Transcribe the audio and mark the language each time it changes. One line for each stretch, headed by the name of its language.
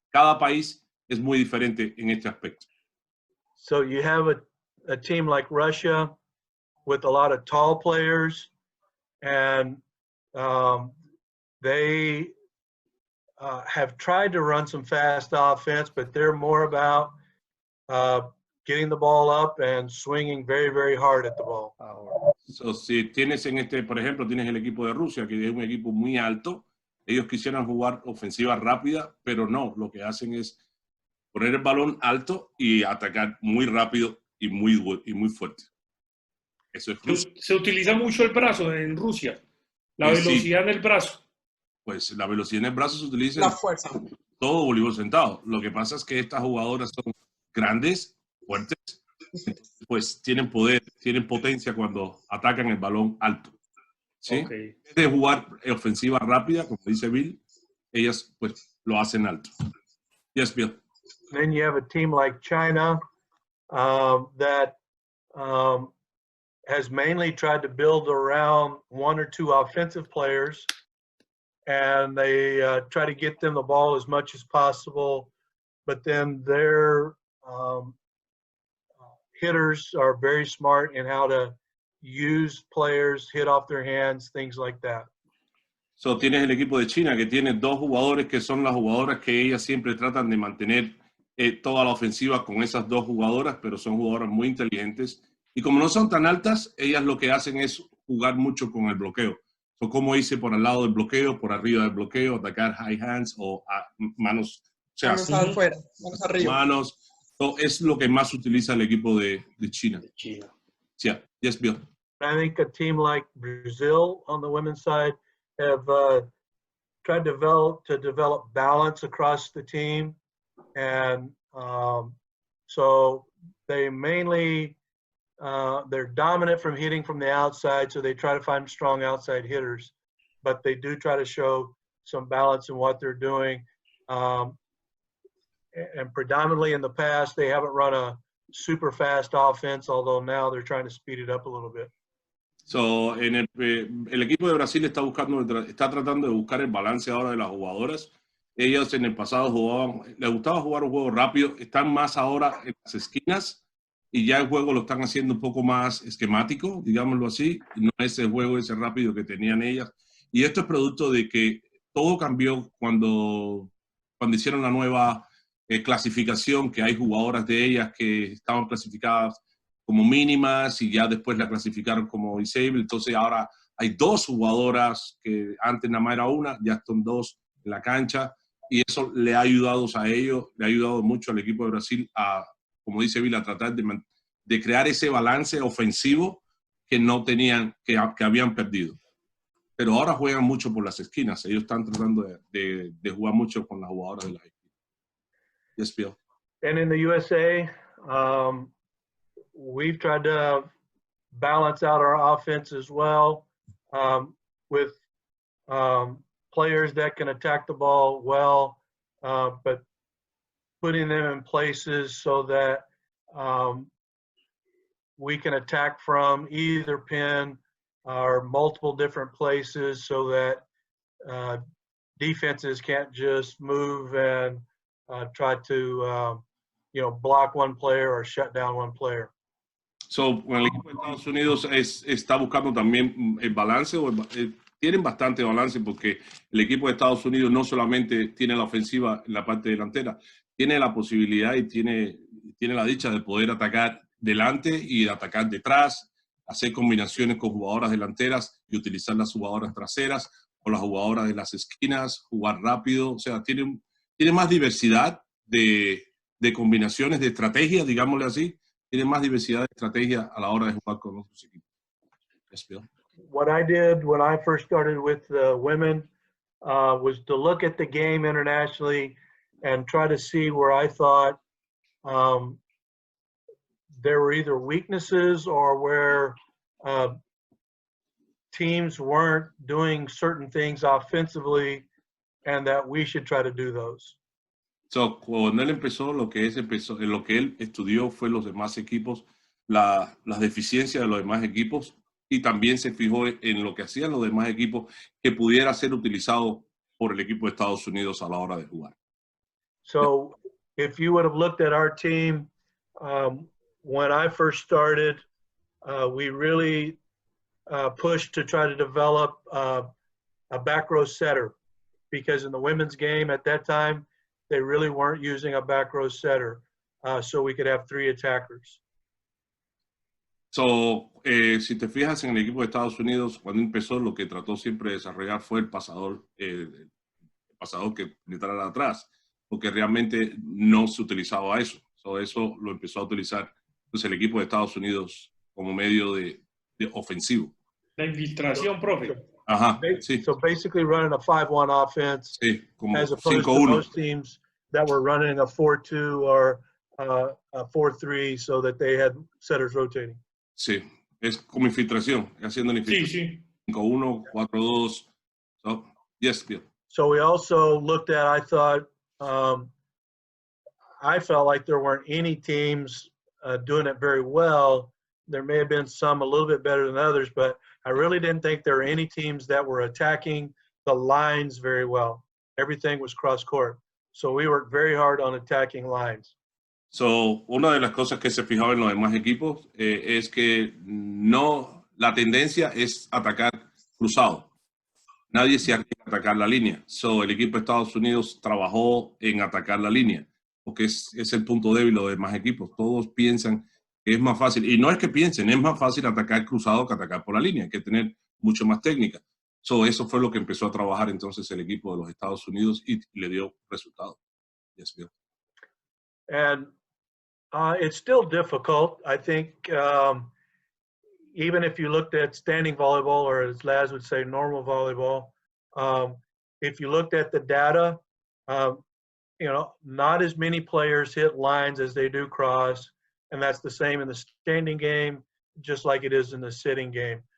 Spanish: Cada país es muy diferente en este aspecto.
English: So you have a team like Russia with a lot of tall players, and they have tried to run some fast offense, but they're more about getting the ball up and swinging very, very hard at the ball.
Spanish: So, si tienes por ejemplo, tienes el equipo de Rusia, que es un equipo muy alto, ellos quisieran jugar ofensiva rápida, pero no, lo que hacen es poner el balón alto y atacar muy rápido y muy fuerte. Eso es Rusia. Se utiliza mucho el brazo en Rusia, la velocidad en el brazo. Pues la velocidad en el brazo se utiliza La fuerza. en todo voleibol sentado. Lo que pasa es que estas jugadoras son grandes, fuertes, pues tienen poder, tienen potencia cuando atacan el balón alto. ¿Sí? Okay. En vez de jugar ofensiva rápida, como dice Bill, ellas pues lo hacen alto.
English: Yes, Bill. Then you have a team like China that has mainly tried to build around 1 or 2 offensive players, and they try to get them the ball as much as possible, but then their hitters are very smart in how to use players, hit off their hands, things like that.
Spanish: So, tienes el equipo de China que tiene 2 jugadores que son las jugadoras que ellas siempre tratan de mantener toda la ofensiva con esas 2 jugadoras, pero son jugadoras muy inteligentes Y como no son tan altas, ellas lo que hacen es jugar mucho con el bloqueo. So, como hice por al lado del bloqueo, por arriba del bloqueo, atacar
English: high hands
Spanish: o manos, o sea, Manos afuera, manos arriba. manos. So, es lo que más utiliza el equipo de China. China.
English: Yeah. Yes, Bill. I think a team like Brazil on the women's side have tried to develop balance across the team, and so they mainly they're dominant from hitting from the outside, so they try to find strong outside hitters, but they do try to show some balance in what they're doing. And predominantly in the past, they haven't run a super fast offense, although now they're trying to speed it up a little bit.
Spanish: So, el equipo de Brasil está tratando de buscar el balance ahora de las jugadoras. Ellas en el pasado les gustaba jugar un juego rápido, están más ahora en las esquinas y ya el juego lo están haciendo un poco más esquemático, digámoslo así, no es el juego ese rápido que tenían ellas. Y esto es producto de que todo cambió cuando hicieron la nueva clasificación, que hay jugadoras de ellas que estaban clasificadas como mínimas y ya después la clasificaron como disabled. Entonces ahora hay 2 jugadoras que antes nada más era una, ya son 2 en la cancha y eso le ha ayudado a ellos, le ha ayudado mucho al equipo de Brasil a, como dice Bill, a tratar de crear ese balance ofensivo que no tenían, que habían perdido. Pero ahora juegan mucho por las esquinas. Ellos están tratando de jugar mucho con las jugadoras de la esquina.
English: Yes, Bill. And in the USA, we've tried to balance out our offense as well with players that can attack the ball well, but putting them in places so that we can attack from either pin or multiple different places so that defenses can't just move and try to block one player or shut down one player.
Spanish: So, el equipo de Estados Unidos está buscando también el balance, tienen bastante balance porque el equipo de Estados Unidos no solamente tiene la ofensiva en la parte delantera, tiene la posibilidad y tiene la dicha de poder atacar delante y de atacar detrás, hacer combinaciones con jugadoras delanteras y utilizar las jugadoras traseras o las jugadoras de las esquinas, jugar rápido, o sea, tiene más diversidad de combinaciones, de estrategias, digámosle así, tiene más diversidad de estrategias a la hora de jugar con otros equipos.
English: Yes, Bill. What I did when I first started with the women was to look at the game internationally and try to see where I thought there were either weaknesses or where teams weren't doing certain things offensively and that we should try to do those.
Spanish: So, cuando él empezó, lo que él estudió fue los demás equipos, las deficiencias de los demás equipos y también se fijó en lo que hacían los demás equipos que pudiera ser utilizado por el equipo de Estados Unidos a la hora de jugar.
English: So, if you would have looked at our team, when I first started, we really pushed to try to develop a back row setter because in the women's game at that time, they really weren't using a back row setter, so we could have 3 attackers.
Spanish: So, si te fijas en el equipo de Estados Unidos, cuando empezó, lo que trató siempre de desarrollar fue el pasador que penetrara atrás, porque realmente no se utilizaba eso. So, eso lo empezó a utilizar pues, el equipo de Estados Unidos como medio de ofensivo. La infiltración, profe. Ajá, sí.
English: So basically running a 5-1 offense,
Spanish: Sí, como
English: as opposed to
Spanish: 5-1.
English: most teams that were running a 4-2 or a 4-3 so that they had setters rotating.
Spanish: Sí, es como infiltración, haciendo la infiltración. Sí, sí.
English: 5-1, 4-2. So, yes, Bill. So we also looked at, I thought, I felt like there weren't any teams doing it very well. There may have been some a little bit better than others, but I really didn't think there were any teams that were attacking the lines very well. Everything was cross court. So we worked very hard on attacking lines.
Spanish: So, una de las cosas que se fijaba en los demás equipos es que la tendencia es atacar cruzado. Nadie se arriesga a atacar la línea. So, el equipo de Estados Unidos trabajó en atacar la línea, porque es el punto débil de los demás equipos. Todos piensan Es más fácil, y no es que piensen, es más fácil atacar cruzado que atacar por la línea, hay que tener mucho más técnica. Eso fue lo que empezó a trabajar entonces el equipo de los Estados Unidos y le dio resultado.
English: Yes, Bill. And it's still difficult. I think even if you looked at standing volleyball, or as Laz would say, normal volleyball, if you looked at the data, you know, not as many players hit lines as they do cross, and that's the same in the standing game, just like it is in the sitting game.